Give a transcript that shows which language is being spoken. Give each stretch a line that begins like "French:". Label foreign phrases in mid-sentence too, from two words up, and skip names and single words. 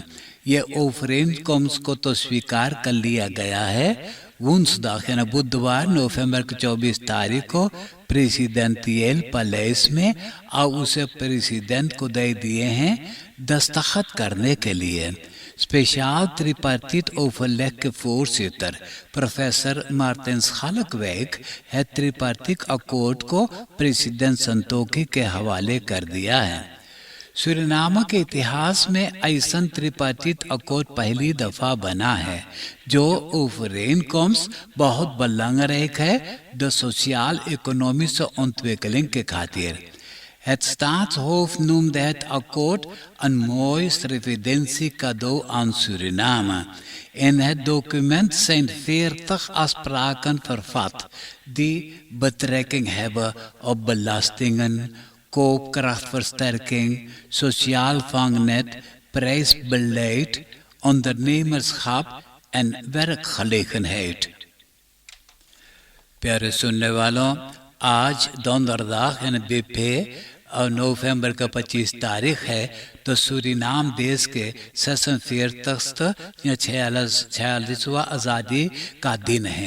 Caribbean Hindustani: ये ओवरeenkomst को तो स्वीकार कर लिया गया है। वुंसदाग यानी बुधवार नवंबर के 24 तारीख को प्रेसिडेंटियल पैलेस में और उसे प्रेसिडेंट को दे दिए हैं दस्तखत करने के लिए।
Dutch: Speciaal tripartiet overleg
Caribbean Hindustani: के voorzitter प्रोफेसर मार्टिन खालकवैक है त्रिपार्टिक अकोर्ड को प्रेसिडेंट संतोखी के हवाले कर दिया है। सूरीनाम के इतिहास में ऐसा त्रिपाठित अकोट पहली दफा बना है जो overeenkomst बहुत belangrijk है
Dutch: de sociaal-economische ontwikkeling
Caribbean Hindustani: के खातिर.
Dutch: Het staatshoofd noemde het akkoord een mooi revidentiecadeau aan Suriname. In het document zijn 40 afspraken vervat die betrekking hebben op belastingen, koopkrachtversterking, sociaal vangnet, prijsbeleid, ondernemerschap en werkgelegenheid.
Caribbean Hindustani: प्यारे सुनने वालों, आज donderdag यानी बिफे और नवंबर का 25 तारीख है तो सूरीनाम देश के 46 या 46वां आज़ादी का दिन है.